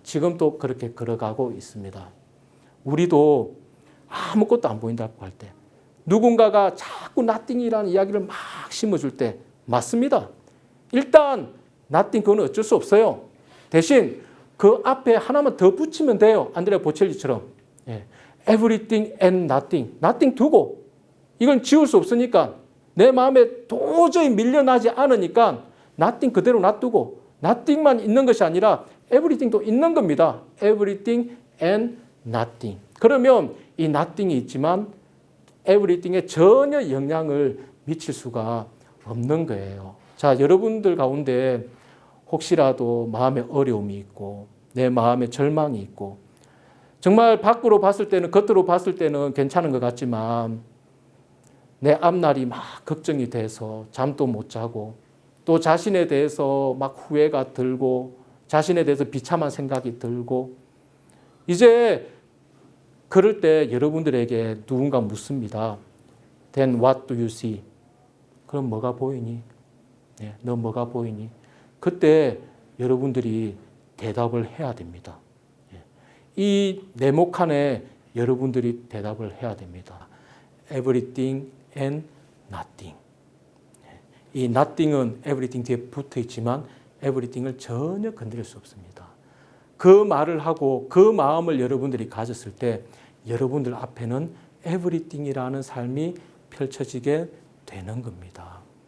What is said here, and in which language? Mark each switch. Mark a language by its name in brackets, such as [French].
[Korean] 지금도 그렇게 걸어가고 있습니다. 우리도 아무것도 안 보인다고 할 때 누군가가 자꾸 nothing이라는 이야기를 막 심어줄 때 맞습니다. 일단 nothing 그건 어쩔 수 없어요. 대신 그 앞에 하나만 더 붙이면 돼요. 안드레아 보첼리처럼 [English] everything and nothing. [Korean] nothing 두고 이건 지울 수 없으니까 내 마음에 도저히 밀려나지 않으니까 nothing 그대로 놔두고 nothing만 있는 것이 아니라 everything도 있는 겁니다. [English] everything and nothing. [Korean] 그러면 이 nothing이 있지만 everything에 전혀 영향을 미칠 수가 없는 거예요. 자, 여러분들 가운데 혹시라도 마음에 어려움이 있고 내 마음에 절망이 있고 정말 밖으로 봤을 때는 겉으로 봤을 때는 괜찮은 것 같지만 내 앞날이 막 걱정이 돼서 잠도 못 자고 또 자신에 대해서 막 후회가 들고 자신에 대해서 비참한 생각이 들고 이제 그럴 때 여러분들에게 누군가 묻습니다. [English] Then what do you see? [Korean] 그럼 뭐가 보이니? 너 뭐가 보이니? 그때 여러분들이 대답을 해야 됩니다. 이 네모칸에 여러분들이 대답을 해야 됩니다. [English] Everything and nothing. [Korean] 이 nothing은 everything 뒤에 붙어 있지만 everything을 전혀 건드릴 수 없습니다. 그 말을 하고 그 마음을 여러분들이 가졌을 때 여러분들 앞에는 everything이라는 삶이 펼쳐지게 되는 겁니다.